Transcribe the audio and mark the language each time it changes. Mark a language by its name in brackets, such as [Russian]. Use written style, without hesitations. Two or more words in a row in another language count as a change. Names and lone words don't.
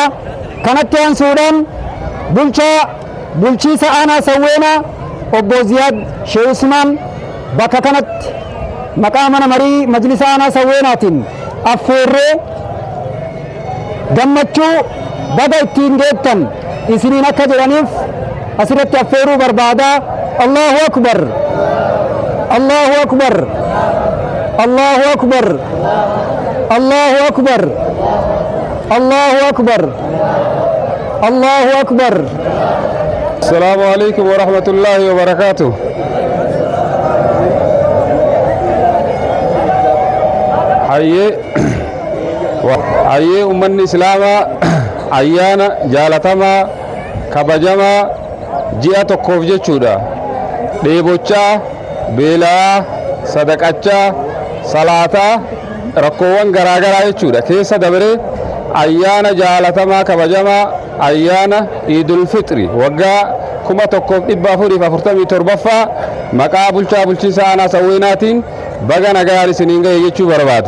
[Oromo] Kanatti aansuudhaan bulchiisa aanaa sawweenaa obbo Ziyaad Sheekh Usmaan bakka kanatti maqaa mana marii majlisa aanaa Sawweenaatiin affeerree gammachuu baga ittiin geettan isiniin akka jedhaniif asirratti affeeruu barbaada. [Arabic] الله أكبر، الله أكبر، الله أكبر، الله أكبر، الله أكبر، الله أكبر. السلام عليكم ورحمة الله وبركاته. [Oromo] Hayyee ummanni islaamaa ayyaana jaalatamaa kabajamaa ji'a tokkoof jechuudha. Dheebochaa, beelaa, sadaqachaa, salaataa, rakkoowwan garaagaraa jechuudha keessa dabaree ayyaana jaalatamaa kabajamaa ayyaana Iidul Fixri waggaa 1447ffaa maqaa bulchiinsa aanaa Sawweenaatiin baga nagaan isiniin gahe jechuu barbaada.